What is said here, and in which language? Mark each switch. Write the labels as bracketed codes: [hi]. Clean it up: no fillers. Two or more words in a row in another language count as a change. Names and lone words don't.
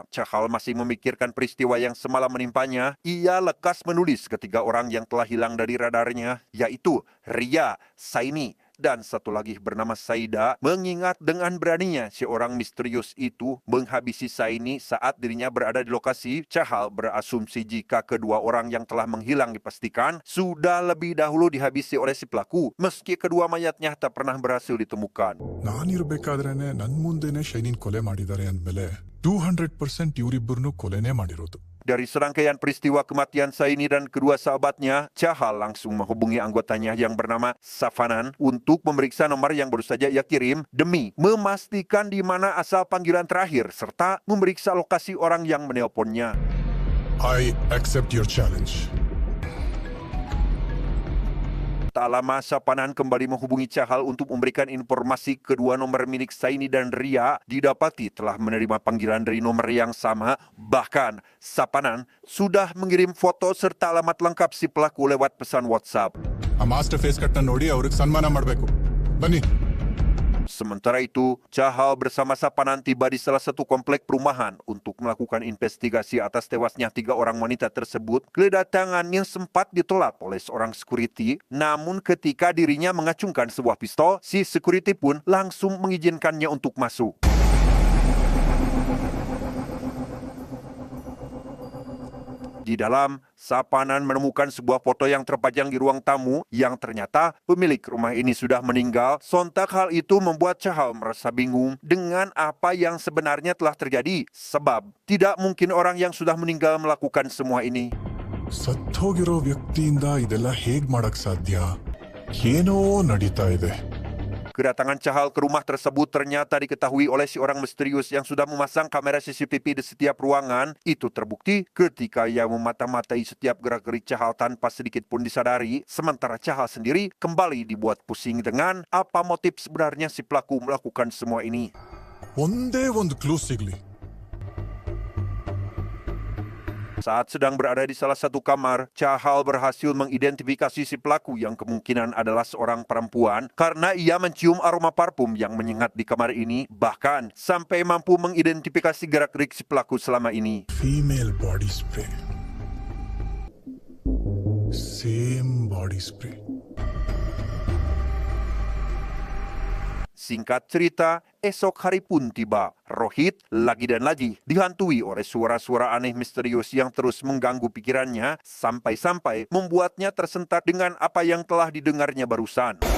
[id] Chahal masih memikirkan peristiwa yang semalam menimpanya. Ia lekas menulis ketiga orang yang telah hilang dari radarnya, yaitu Ria, Saini, dan satu lagi bernama Saida. Mengingat dengan beraninya si orang misterius itu menghabisi Saini saat dirinya berada di lokasi, Chahal berasumsi jika kedua orang yang telah menghilang dipastikan sudah lebih dahulu dihabisi oleh si pelaku, meski kedua mayatnya tak pernah berhasil ditemukan. [kn] ನಾನಿರ್ಬೇಕಾದ್ರೇನೆ ನನ್ ಮುಂದೆನೆ ಶೈನಿನ್ ಕೊಲೆ ಮಾಡಿದ್ದಾರೆ ಅಂದ್ಮೇಲೆ 200% ಇವರಿಬ್ಬರನ್ನು ಕೊಲೆನೇ ಮಾಡಿರೋದು. [id] Dari serangkaian peristiwa kematian Saini dan kedua sahabatnya, Chahal langsung menghubungi anggotanya yang bernama Safanan untuk memeriksa nomor yang baru saja ia kirim demi memastikan di mana asal panggilan terakhir serta memeriksa lokasi orang yang menelponnya. [en] I accept your challenge. [id] Tak lama Sapanan kembali menghubungi Chahal untuk memberikan informasi kedua nomor milik Saini dan Ria didapati telah menerima panggilan dari nomor yang sama. Bahkan Sapanan sudah mengirim foto serta alamat lengkap si pelaku lewat pesan WhatsApp. [kn] ಆ [en] master face cut [kn] ನೋಡಿ ಅವ್ರಿಗೆ ಸನ್ಮಾನ ಮಾಡಬೇಕು ಬನ್ನಿ. [id] Sementara itu, Chahal bersama Sapanan tiba di salah satu komplek perumahan untuk melakukan investigasi atas tewasnya 3 orang wanita tersebut. Kedatangannya sempat ditolak oleh seorang security, namun ketika dirinya mengacungkan sebuah pistol, si security pun langsung mengizinkannya untuk masuk. Di dalam, Sapanan menemukan sebuah foto yang terpajang di ruang tamu yang ternyata pemilik rumah ini sudah meninggal. Sontak hal itu membuat Chahal merasa bingung dengan apa yang sebenarnya telah terjadi. Sebab tidak mungkin orang yang sudah meninggal melakukan semua ini. [kn] ಸತ್ತೋಗಿರೋ ವ್ಯಕ್ತಿಯಿಂದ ಇದೆಲ್ಲ ಹೇಗ್ ಮಾಡಕ್ ಸಾಧ್ಯ? ಏನೋ ನಡೀತಾ ಇದೆ. [id] Kedatangan Chahal ke rumah tersebut ternyata diketahui oleh si orang misterius yang sudah memasang kamera CCTV di setiap ruangan. Itu terbukti ketika ia memata-matai setiap gerak-gerik Chahal tanpa sedikit pun disadari. Sementara Chahal sendiri kembali dibuat pusing dengan apa motif sebenarnya si pelaku melakukan semua ini. [kn] ಒಂದೇ ಒಂದು ಕ್ಲೂ ಸಿಗ್ಲಿ. [id] Saat sedang berada di salah satu kamar, Chahal berhasil mengidentifikasi si pelaku yang kemungkinan adalah seorang perempuan karena ia mencium aroma parfum yang menyengat di kamar ini, bahkan sampai mampu mengidentifikasi gerak-gerik si pelaku selama ini. [en] female body spray, same body spray. [id] Singkat cerita, esok hari pun tiba. Rohit lagi dan lagi dihantui oleh suara-suara aneh misterius yang terus mengganggu pikirannya sampai-sampai membuatnya tersentak dengan apa yang telah didengarnya barusan.